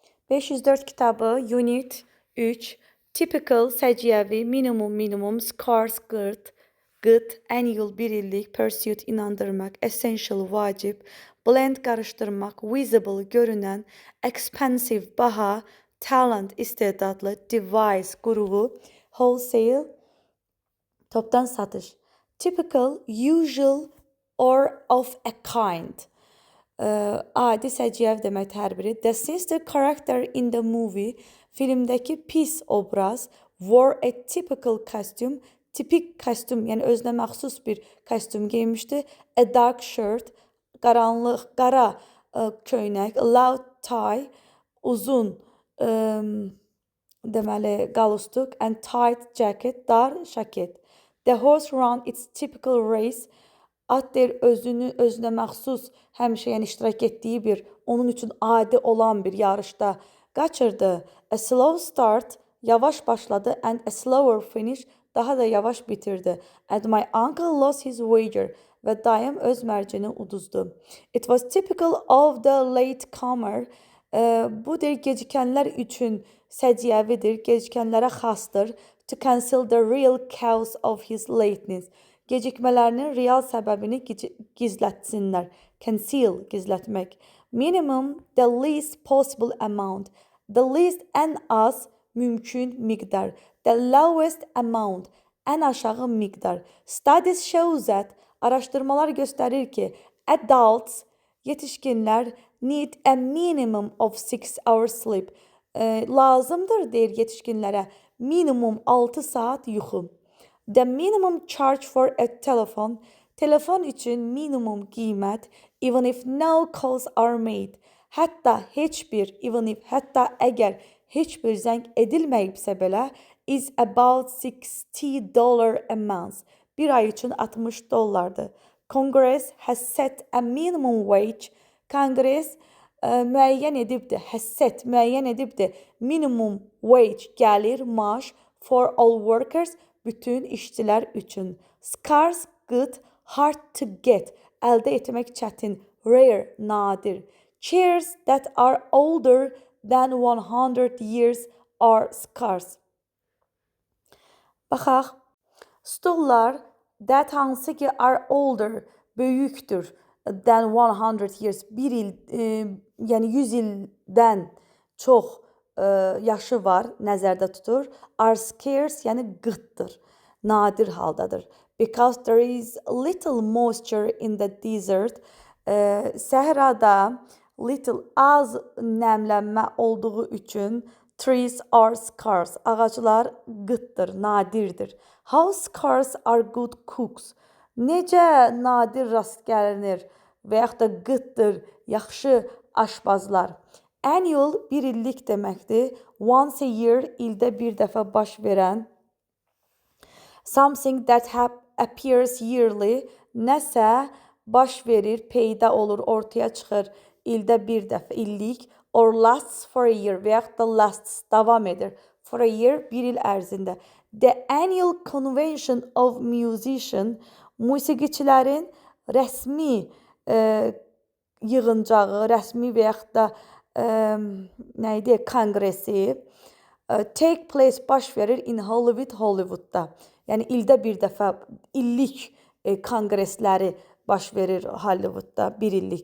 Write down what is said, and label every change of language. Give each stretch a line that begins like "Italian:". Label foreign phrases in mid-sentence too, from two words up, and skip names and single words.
Azerbaijani: 504 kitabı, Unit 3, Typical, səciyyəvi, minimum, scarce, qıt, annual, bir illik, pursuit, inandırmaq, essential, vacib, blend, qarışdırmaq, visible, görünən, expensive, baha, talent, istedadlı, device, qurğu, wholesale, topdan satış.
English: Typical, usual or of a kind.
Azerbaijani: Adi, səciyyəvi demək hər biri.
English: The sinister character in the movie,
Azerbaijani: filmdəki pis obraz,
English: wore a typical costume,
Azerbaijani: tipik kostyum, yəni özünə məxsus bir kostyum geymişdi.
English: A dark shirt,
Azerbaijani: qaranlıq, qara köynək,
English: a loud tie,
Azerbaijani: uzun deməli qalustuk,
English: and tight jacket,
Azerbaijani: dar şaket.
English: The horse ran its typical race,
Azerbaijani: at der özünə məxsus həmişə yəni iştirak etdiyi bir, onun üçün adi olan bir yarışda qaçırdı.
English: A slow start,
Azerbaijani: yavaş başladı,
English: and a slower finish,
Azerbaijani: daha da yavaş bitirdi.
English: And my uncle lost his wager,
Azerbaijani: və dayım öz mərcini uduzdu.
English: It was typical of the late comer,
Azerbaijani: bu der gecikənlər üçün səciyyəvidir, gecikənlərə xasdır.
English: To conceal the real cause of his lateness.
Azerbaijani: Gecikmələrinin real səbəbini gizlətsinlər. Conceal, gizlətmək.
English: Minimum, the least possible amount. The least,
Azerbaijani: ən az, mümkün miqdar.
English: The lowest amount,
Azerbaijani: ən aşağı miqdar.
English: Studies show that,
Azerbaijani: araşdırmalar göstərir ki, adults, yetişkinlər,
English: need a minimum of 6 hours sleep.
Azerbaijani: Lazımdır, deyir yetişkinlərə, minimum 6 saat yuxu.
English: The minimum charge for a telephone,
Azerbaijani: telefon üçün minimum qiymət,
English: even if no calls are made.
Azerbaijani: Hətta əgər heç bir zəng edilməyibsə belə,
English: is about $60 a month.
Azerbaijani: Bir ay üçün $60.
English: Congress has set a minimum wage.
Azerbaijani: Kongress müəyyən edibdir,
English: minimum wage,
Azerbaijani: gəlir, maaş,
English: for all workers,
Azerbaijani: bütün işçilər üçün. Scarce, qıt,
English: hard to get,
Azerbaijani: əldə etmək çətin, rare, nadir.
English: Chairs that are older than 100 years are scarce.
Azerbaijani: Baxaq, stullar that hansı ki
English: are older,
Azerbaijani: böyükdür,
English: than 100 years,
Azerbaijani: bir il, yəni 100 ildən çox yaşı var, nəzərdə tutur.
English: Are scarce,
Azerbaijani: yəni qıtdır, nadir haldadır.
English: Because there is little moisture in the desert,
Azerbaijani: səhrada az nəmlənmə olduğu üçün
English: trees are scarce,
Azerbaijani: ağaclar qıtdır, nadirdir.
English: How scarce are good cooks?
Azerbaijani: Necə nadir rast gəlinir və yaxud da qıtdır, yaxşı aşbazlar. Annual, bir illik deməkdir.
English: Once a year,
Azerbaijani: ildə bir dəfə baş verən.
English: Something that appears yearly,
Azerbaijani: nəsə baş verir, peyda olur, ortaya çıxır, ildə bir dəfə, illik.
English: Or lasts for a year,
Azerbaijani: və yaxud da lasts, davam edir.
English: For a year,
Azerbaijani: bir il ərzində.
English: The annual convention of musician,
Azerbaijani: musiqiçilərin rəsmi yığıncağı, rəsmi və yaxud da konqresi,
English: take place,
Azerbaijani: baş verir in Hollywoodda. Yəni ildə bir dəfə illik konqresləri baş verir Hollywoodda, bir illik.